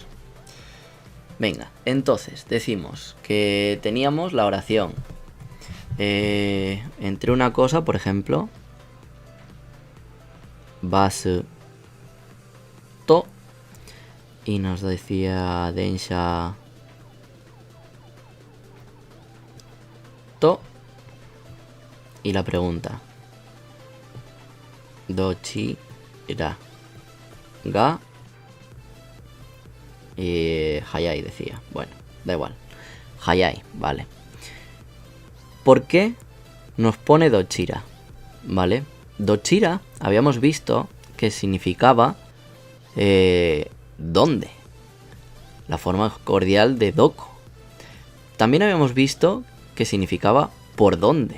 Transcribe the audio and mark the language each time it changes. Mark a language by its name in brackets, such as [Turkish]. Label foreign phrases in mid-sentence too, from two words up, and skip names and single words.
[Spanish] Venga, entonces decimos que teníamos la oración entre una cosa, por ejemplo, [Japanese] バスと, [Spanish] y nos decía [Japanese] 電車と, [Spanish] y la pregunta [Japanese] どちらが速い [Spanish] decía. Bueno, da igual. Hayai, vale. ¿Por qué nos pone dochira? ¿Vale? Dochira habíamos visto que significaba ¿dónde? La forma cordial de doko. También habíamos visto que significaba ¿por dónde?